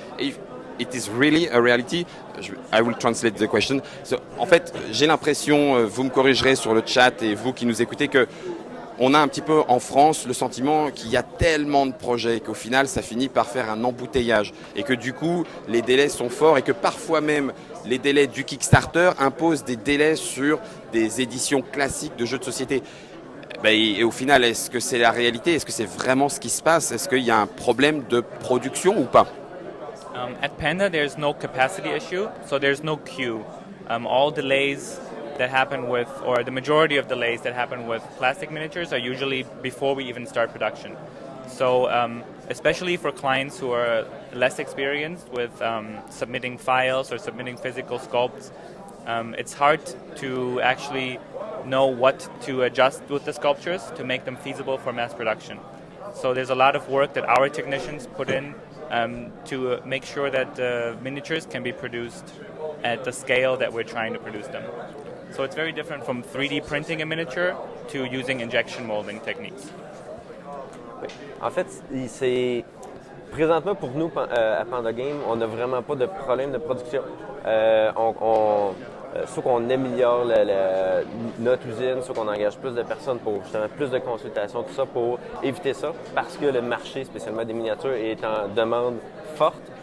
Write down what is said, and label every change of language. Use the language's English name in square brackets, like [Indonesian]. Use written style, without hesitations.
[English] If it is really a reality, I will translate the question. [French] So, en fait, j'ai l'impression, vous me corrigerez sur le chat et vous qui nous écoutez, que on a un petit peu en France le sentiment qu'il y a tellement de projets qu'au final ça finit par faire un embouteillage et que du coup les délais sont forts et que parfois même les délais du Kickstarter imposent des délais sur des éditions classiques de jeux de société. Et au final, est-ce que c'est la réalité? Est-ce que c'est vraiment ce qui se passe? Est-ce qu'il y a un problème de production ou pas? [English] At Panda, there's no capacity issue, so there's no queue. All delays that happen with, or the majority of delays that happen with plastic miniatures are usually before we even start production. So especially for clients who are less experienced with submitting files or submitting physical sculpts, it's hard to actually know what to adjust with the sculptures to make them feasible for mass production. So there's a lot of work that our technicians put in to make sure that the miniatures can be produced at the scale that we're trying to produce them. So it's very different from 3D printing a miniature to using injection molding techniques. [French] Oui. En fait, c'est présentement pour nous à Panda Game, on n'a vraiment pas de problème de production. Soit qu'on améliore notre usine, soit qu'on engage plus de personnes pour justement plus de consultations, tout ça pour éviter ça, parce que le marché, spécialement des miniatures, est en demande forte.